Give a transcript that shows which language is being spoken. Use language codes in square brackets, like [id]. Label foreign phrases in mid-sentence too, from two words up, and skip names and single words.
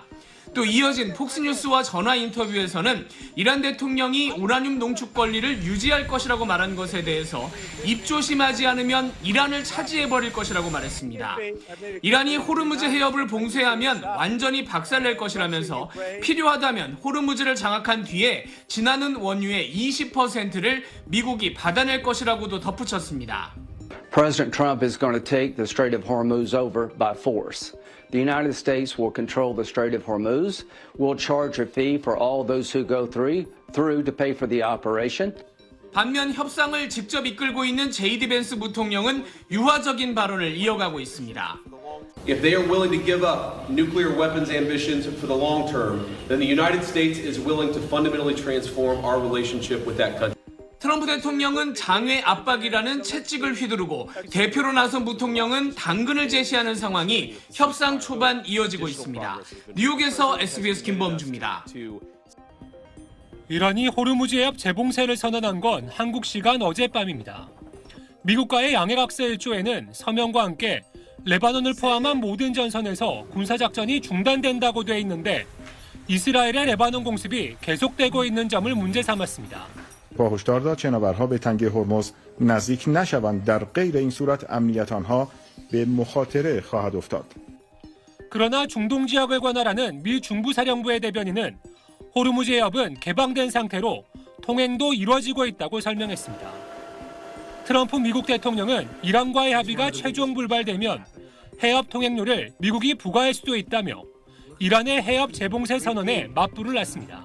[ko] 또 이어진 폭스뉴스와 전화 인터뷰에서는 이란 대통령이 우라늄 농축 권리를 유지할 것이라고 말한 것에 대해서 입조심하지 않으면 이란을 차지해버릴 것이라고 말했습니다. 이란이 호르무즈 해협을 봉쇄하면 완전히 박살낼 것이라면서 필요하다면 호르무즈를 장악한 뒤에 지나는 원유의 20%를 미국이 받아낼 것이라고도 덧붙였습니다. [en] President Trump is going to take the Strait of Hormuz over by force. The United States will control the Strait of Hormuz. We'll charge a fee for all those who go through to pay for the operation. [ko] 반면 협상을 직접 이끌고 있는 제이디 벤스 부통령은 유화적인 발언을 이어가고 있습니다. [en] If they are willing to give up nuclear weapons ambitions for the long term, then the United States is willing to fundamentally transform our relationship with that country. [ko] 트럼프 대통령은 장외 압박이라는 채찍을 휘두르고 대표로 나선 부통령은 당근을 제시하는 상황이 협상 초반 이어지고 있습니다. 뉴욕에서 SBS 김범주입니다. 이란이 호르무즈 해협 재봉쇄를 선언한 건 한국 시간 어젯밤입니다. 미국과의 양해각서 일조에는 서명과 함께 레바논을 포함한 모든 전선에서 군사작전이 중단된다고 돼 있는데 이스라엘의 레바논 공습이 계속되고 있는 점을 문제 삼았습니다. [fa] با هشدار داد شناورها به تنگه هرمز نزدیک نشوند در غیر این صورت امنیت آنها به مخاطره خواهد افتاد. [ko] 그러나 중동 지역을 관할하는 미 중부사령부의 대변인은 호르무즈 해협은 개방된 상태로 통행도 이루어지고 있다고 설명했습니다. 트럼프 미국 대통령은 이란과의 합의가 최종 불발되면 해협 통행료를 미국이 부과할 수도 있다며 이란의 해협 재봉쇄 선언에 맞불을 놨습니다.